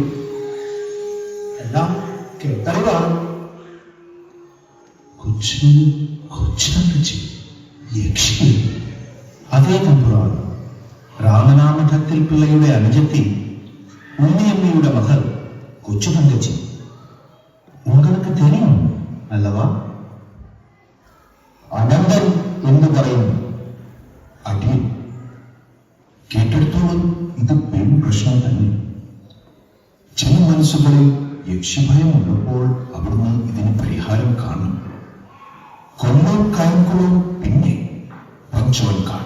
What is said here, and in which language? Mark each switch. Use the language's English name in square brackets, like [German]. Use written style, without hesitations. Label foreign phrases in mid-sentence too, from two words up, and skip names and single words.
[Malayalam] എല്ലാം കേട്ടറിവാണ്. കൊച്ചു തങ്കച്ചി യക്ഷി. അതേ തമ്പുരാൻ, രാമനാമഠത്തിൽ പിള്ളയുടെ അനുജത്തി ഉണ്ണിയമ്മയുടെ മകൾ കൊച്ചു തങ്കച്ചി. [Tamil] உங்களுக்கு தெரியும் அல்லவா? [Malayalam] അനന്തൻ എന്ന് പറയുന്നു. അടി കേട്ടെടുത്തോളം ഇത് പെൺ പ്രശ്നം തന്നെ. ചില മനസ്സുകളിൽ യക്ഷിഭയം ഉള്ളപ്പോൾ അവിടുന്ന് ഇതിന് പരിഹാരം കാണും. കൊല്ലം കായംകുളം, പിന്നെ പഞ്ചവൻകാട്.